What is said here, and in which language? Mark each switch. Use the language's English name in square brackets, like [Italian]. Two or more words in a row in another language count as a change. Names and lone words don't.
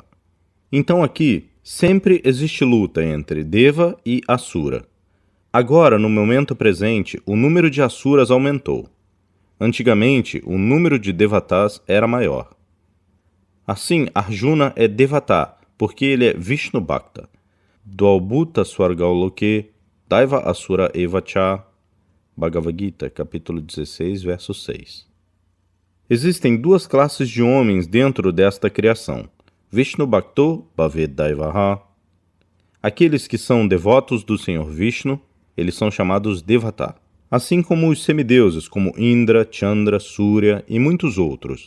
[Portuguese] Então aqui sempre existe luta entre Deva e Asura. Agora, no momento presente, o número de Asuras aumentou. Antigamente, o número de Devatas era maior. Assim, Arjuna é Devata, porque ele é [Sanskrit] विष्णु भक्त. द्वौ भूतसर्गौ लोके दैव आसुर एव च. [Portuguese] Bhagavad Gita, capítulo 16, verso 6. Existem duas classes de homens dentro desta criação. [Sanskrit] विष्णुभक्तो भवेद् दैवः. [Portuguese] Aqueles que são devotos do Senhor Vishnu, eles são chamados Devata. Assim como os semideuses, como Indra, Chandra, Surya e muitos outros.